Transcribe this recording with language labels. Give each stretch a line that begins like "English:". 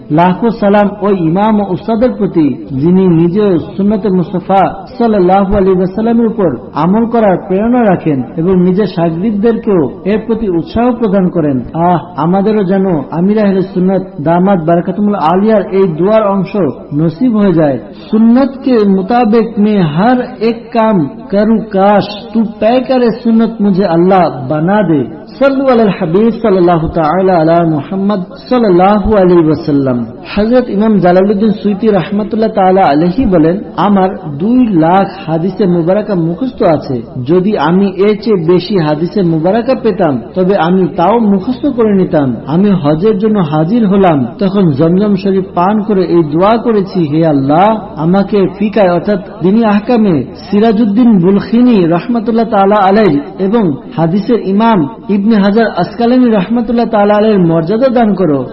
Bangla: লাখো সালাম ওই ইমাম ও উস্তাদের প্রতি যিনি নিজেও সুন্নতে মুস্তাফা সাল্লাল্লাহু আলাইহি ওয়াসাল্লামের উপর আমল করার প্রেরণা রাখেন এবং নিজের শাগরিদদেরকেও এর প্রতি উৎসাহ প্রদান করেন। আমাদেরও যেন আমির আহলে সুন্নাত দামাত বারাকাতুল আলিয়ার এই দুয়ার অংশ নসিব হয়ে যায়।
Hindi: সুন্নত के मुताबिक मैं हर एक काम करूं, काश तू तय करे सुन्नत मुझे अल्लाह बना दे। सल्लु अलल हबीब सल्लल्लाहु ताआला अला मुहम्मद सल्लल्लाहु अलैहि वसल्लम।
Bangla: हजरत इमाम জালালউদ্দিন সুয়ুতী রাহমাতুল্লাহ তাআলা আলাইহি বলেন, আমার 2 লাখ হাদিসে মুবারাকা মুখস্থ আছে। যদি আমি এর চেয়ে বেশি হাদিসে মুবারাকা পেতাম তবে আমি তাও মুখস্থ করে নিতাম। আমি হজের জন্য হাজির হলাম, তখন জমজম শরীফ পান করে এই দোয়া করেছি, হে আল্লাহ, আমাকে ফিকায় অর্থাৎ দ্বীনি আহকামে সিরাজউদ্দিন বুলখিনী রাহমাতুল্লাহ তাআলা আলাইহি এবং হাদিসের ইমাম ইবনে হাজার আসকালানী রাহমাতুল্লাহ তাআলা আলাইহির মর্যাদা দান করো।